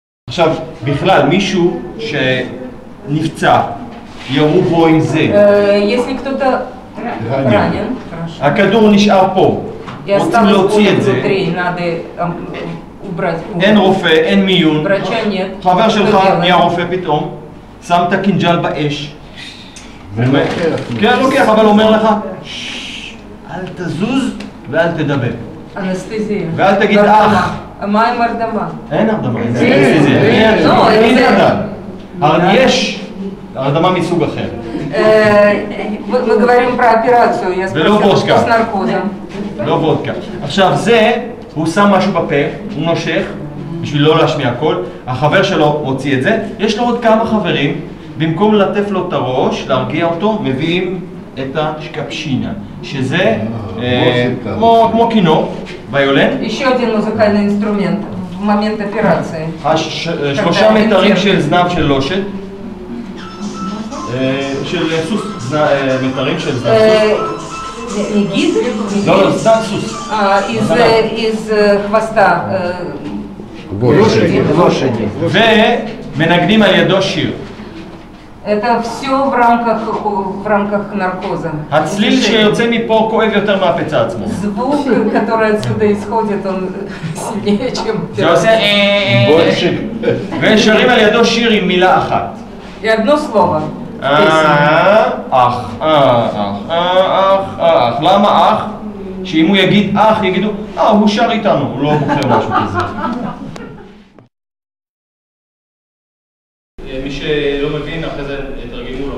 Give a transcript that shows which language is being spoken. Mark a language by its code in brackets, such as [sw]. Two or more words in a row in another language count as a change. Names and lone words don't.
[he] עכשיו, בכלל, מישהו שנפצע, ירו בו עם זה. [ru] Если кто-то ранен, [he] הכדור נשאר פה. רוצים להוציא את זה. אין רופא, אין מיון. חבר שלך נהיה רופא פתאום, שם את הקינג'ל באש. כן, לוקח, אבל אומר לך, אל תזוז ואל תדבר. אנסטזיה. ואל תגיד אח. מה עם הרדמה? אין הרדמה, זה אנסטזיה. יש הרדמה מסוג אחר. [ru] Мы говорим про операцию, я спросила, что с наркозом. [he] לא וודקה. עכשיו זה, הוא שם משהו בפה, הוא נושך, בשביל לא להשמיע הכל, החבר שלו מוציא את זה, יש לו עוד כמה חברים, במקום לטף לו את הראש, להרגיע אותו, מביאים את השקפשינה, שזה כמו כינור, ויולן. [ru] Еще один музыкальный инструмент в момент операции. [he] 3 מטרים של זנב של לושת, של סוס, מטרים של זנב סוס. [ru] Не гид? [he] לא, לא, זנב סוס. [ru] Из хвоста. Лошади. [he] ומנגנים על ידו שיר. [ru] Это все в рамках наркоза. [he] הצליל שיוצא מפה כואב יותר מהפצע עצמו. [ru] Звук, который отсюда исходит, он сильнее, чем... [he] זה עושה ושרים על ידו שיר עם מילה אחת. [ru] И одно слово. [he] אח. למה אח? שאם הוא יגיד אח, יגידו, הוא שר איתנו, הוא לא בוחר משהו כזה. מי שלא מבין, אחרי זה יתרגמו לו.